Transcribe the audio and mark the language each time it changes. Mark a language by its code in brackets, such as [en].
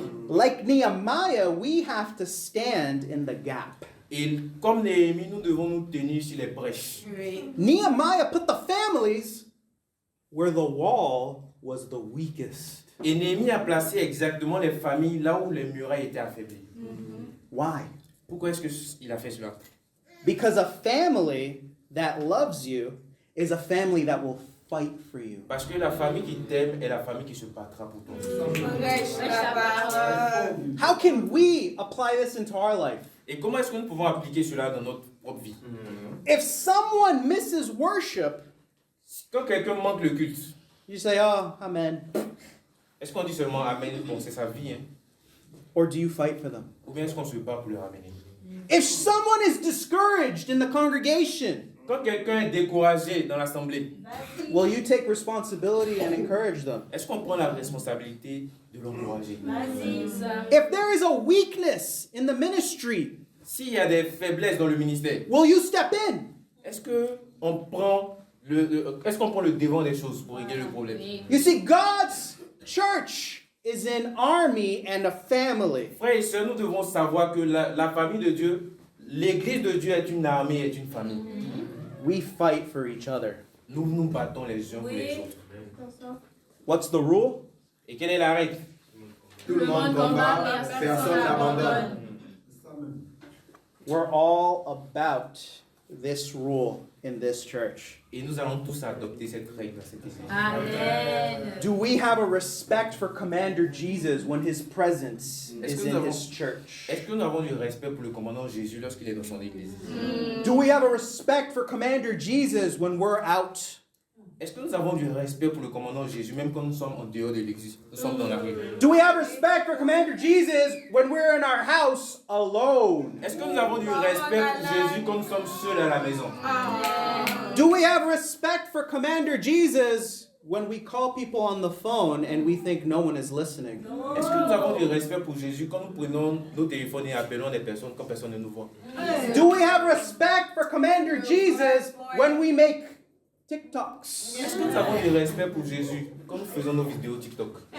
[en] Like Nehemiah, we have to stand in the gap. [fr] Et comme Néhémie, nous devons nous tenir sur les brèches. Oui. [en] Nehemiah put the families where the wall was the weakest. [fr] Et Néhémie a placé exactement les familles là où les murailles étaient affaiblies. [en] Why? [fr] Pourquoi est-ce qu'il a fait cela? [en] Because a family that loves you is a family that will fight for you. [fr] Parce que la famille qui t'aime est la famille qui se battra pour toi. Prêche la parole. [en] How can we apply this into our life? [fr] Et comment est-ce que nous pouvons appliquer cela dans notre propre vie? [en] If someone misses worship, [fr] Quand quelqu'un manque le culte, [en] you say, oh, amen. [fr] est-ce qu'on dit seulement Amen? Bon, c'est sa vie, hein? [en] Or do you fight for them? [fr] Ou bien est-ce qu'on se bat pour le ramener? [en] If someone is discouraged in the congregation, [fr] Quand quelqu'un est découragé dans l'assemblée, [en] will you take responsibility and encourage them? [fr] est-ce qu'on prend la responsabilité de l'encourager? [en] If there is a weakness in the ministry, [fr] S'il y a des faiblesses dans le ministère, [en] will you step in? [fr] est-ce qu'on prend le devant des choses pour régler le problème? [en] You see, God's church is an army and a family. [fr] Frères et sœurs, nous devons savoir que la famille de Dieu, l'église de Dieu est une armée, est une famille. [en] We fight for each other. [fr] Nous nous battons les uns pour les autres. [en] What's the rule? [fr] Et quelle est la règle? Tout le monde combat, personne n'abandonne. [en] We're all about this rule in this church. [fr] Et nous allons tous adopter cette règle dans cette église. Amen. [en] Do we have a respect for Commander Jesus when his presence [fr] Est-ce [en] is [fr] que [en] in [fr] nous [en] his church? [fr] Est-ce que nous avons du respect pour le commandant Jésus lorsqu'il est dans son église? [en] Do we have a respect for Commander Jesus when we're out? [fr] Est-ce que nous avons du respect pour le commandant Jésus même quand nous sommes en dehors de l'église? Nous sommes dans la rue. [en] Do we have respect for Commander Jesus when we're in our house alone? [fr] Est-ce que nous avons du respect pour Jésus quand nous sommes seuls à la maison? [en] Do we have respect for Commander Jesus when we call people on the phone and we think no one is listening? [fr] Est-ce que nous avons du respect pour Jésus quand nous prenons nos téléphones et appelons des personnes quand personne ne nous voit? [en] Do we have respect for Commander Jesus when we make TikToks? [fr] Est-ce que nous avons du respect pour Jésus quand nous faisons nos vidéos TikTok?